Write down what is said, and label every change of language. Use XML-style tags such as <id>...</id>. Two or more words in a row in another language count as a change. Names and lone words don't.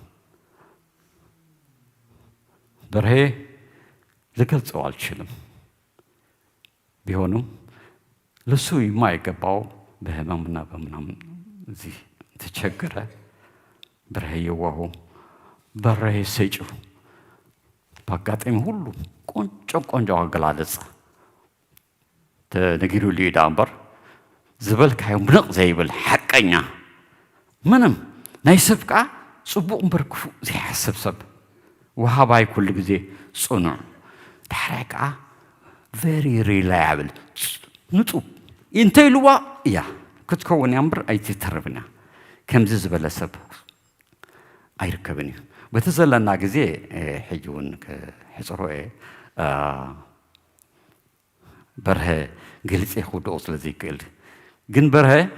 <am>በርሄ ልገልጸው አልችልም ቢሆንም ለሱ የማይገባው በህመምና በምናምን እዚህ ተቸገረ በርሄ የዋሁ በርሄ ሰጪው በአጋጣሚ ሁሉ ቆንጆ አገላለጽ</am> <ti>ተነጊሩ ሊዳ እምበር ዝበልካዮ ምንቕ ዘይብል ሓቀኛ ምንም ናይ ሰብ ከዓ ጽቡቕ እምበር ክፉእ ዘይሓስብ ሰብ ወሃባይ ኩሉ ግዜ ጽኑዕ ድሕራይ ከዓ</ti> <en>very reliable</en> <ti>ንጹብ እንተይልዋ እያ ክትከውን እያ እምበር ኣይትተርፍን እያ ከምዚ ዝበለ ሰብ ኣይርከብን እዩ በቲ ዘለና ግዜ ሕጂ እውን ክሕፅሮ እየ በርሀ ግልጽ ክውድኦ ስለዘይክእል ግን በርሀ</ti>